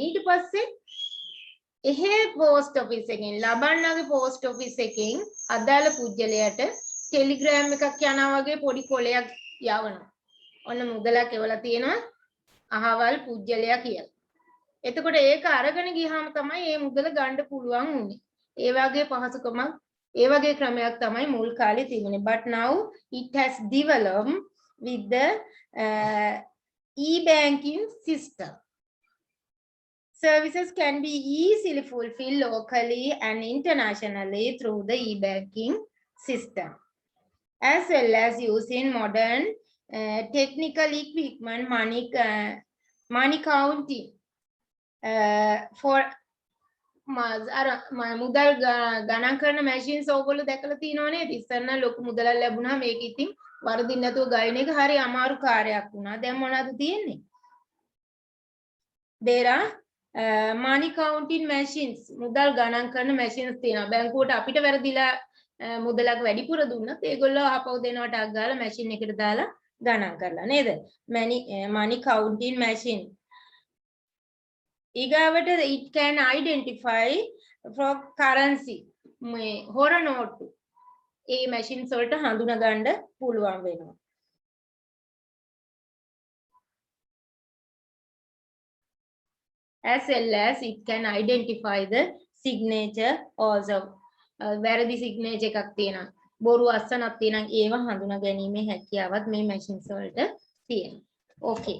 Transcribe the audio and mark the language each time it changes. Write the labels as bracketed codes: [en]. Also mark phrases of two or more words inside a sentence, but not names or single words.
[si] ඊට පස්සේ එහෙ [en] post office [si] එකෙන් ලබන්නගේ [en] post office [si] එකෙන් අදාළ පුද්ගලයාට ටෙලිග්‍රෑම් එකක් යනවා වගේ පොඩි කොලයක් යවනවා. ඔන්න මුදලක් එවලා තියෙනවා. අහවල් පුජ්‍යලයා කියලා. එතකොට ඒක අරගෙන ගියාම තමයි මේ මුදල ගන්න පුළුවන් උනේ. ඒ වගේ පහසුකමක් ඒ වගේ ක්‍රමයක් තමයි මුල් කාලේ තිබුණේ. [en] But now it has developed with the e-banking system. Services can be easily fulfilled locally and internationally through the e-banking system, as well as using modern technical equipment, money counting for [si] මුදල් ගණන් කරන මැෂින්ස් ඕගොල්ලෝ දැකලා තියෙනව නේද? ඉස්සර නම් ලොකු මුදලක් ලැබුණා මේක ඉතින් වරදින් නැතුව ගයින එක හරි අමාරු කාර්යයක් වුණා. දැන් මොනවද තියෙන්නේ? [en] there are money counting machines, [si] මුදල් ගණන් කරන machines තියෙනවා. බැංකුවට අපිට වැරදිලා මුදලක් වැඩිපුර දුන්නත් ඒගොල්ලෝ ආපහු දෙනවට අක් ගාලා machine එකට දාලා ගණන් කරලා නේද? [en] money counting machine. ඊගාවට it can identify for currency. [si] මේ හොර නෝට්ටු ඒ machines වලට හඳුනා ගන්න පුළුවන් වෙනවා. [en] As well as it can identify the signature also. [si] වැරදි signature එකක් තියෙනවා. බොරු අස්සනක් තියෙනවා. ඒව හඳුනා ගැනීමේ හැකියාවත් මේ machines වලට තියෙනවා. [en] Okay.